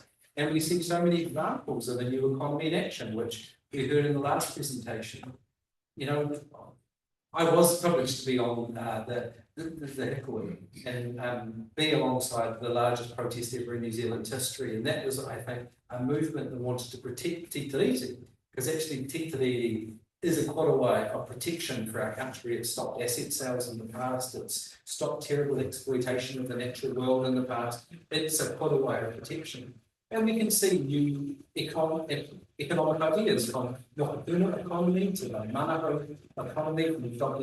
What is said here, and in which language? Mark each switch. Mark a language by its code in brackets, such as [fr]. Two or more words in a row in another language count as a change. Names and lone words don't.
[en] And we see so many examples of a new economy in action, which we heard in the last presentation. You know, I was privileged to be on the Hikoi and be alongside the largest protest ever in New Zealand history. And that was, I think, a movement that wanted to protect Te Tiriti, because actually Te Tiriti is a korowai of protection for our country. It's stopped asset sales in the past. It's stopped terrible exploitation of the natural world in the past. It's a korowai of protection. And we can see new economic ideas from the Hapuna economy to the Manaho economy from Dr.